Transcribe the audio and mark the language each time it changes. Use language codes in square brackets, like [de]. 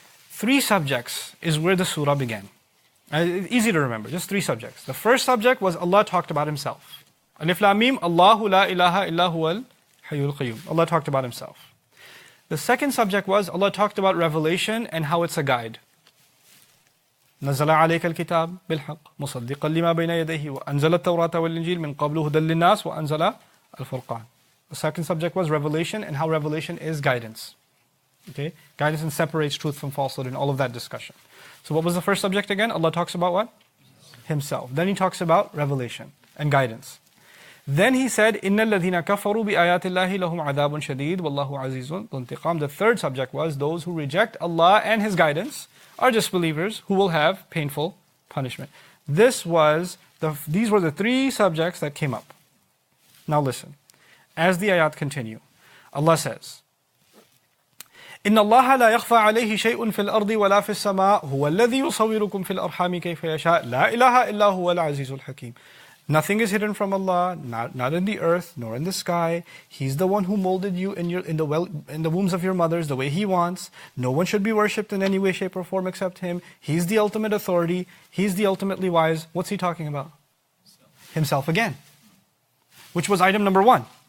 [en] 3 subjects is where the surah began. Easy to remember, just 3 subjects. The first subject was Allah talked about Himself. [ar] Alif Lam Mim, Allahu la ilaha illa huwal hayyul qayyum. [en] Allah talked about Himself. The second subject was Allah talked about revelation and how it's a guide. [ar] نزل عليك الكتاب بالحق مصدقا لما بين يديه وأنزل التوراة والإنجيل من قبل هدى للناس وأنزل الفرقان. [en] The second subject was revelation and how revelation is guidance. Okay, guidance and separates truth from falsehood and all of that discussion. So what was the first subject again? Allah talks about what? Himself. Then He talks about revelation and guidance. Then He said, [ar] إِنَّ الَّذِينَ كَفَرُوا بِآيَاتِ اللَّهِ لَهُمْ عَذَابٌ شَدِيدٌ وَاللَّهُ عَزِيزٌ ذُو انْتِقَامٍ. [en] The third subject was those who reject Allah and His guidance are disbelievers who will have painful punishment. These were the 3 subjects that came up. Now listen. As the ayat continue, Allah says, [ar] إِنَّ اللَّهَ لَا يَخْفَى عَلَيْهِ شَيْءٌ فِي الْأَرْضِ وَلَا فِي السَّمَاءِ هُوَ الَّذِي يُصَوِّرُكُمْ فِي الْأَرْحَامِ كَيْفَ يَشَاءُ لَا إِلَهَ إِلَّا هُوَ الْعَزِيزُ الْحَكِيمُ. [en] Nothing is hidden from Allah, not in the earth, nor in the sky. He's the one who molded you in the wombs of your mothers the way He wants. No one should be worshipped in any way, shape, or form except Him. He's the ultimate authority. He's the ultimately wise. What's He talking about? Himself again. Which was item number 1.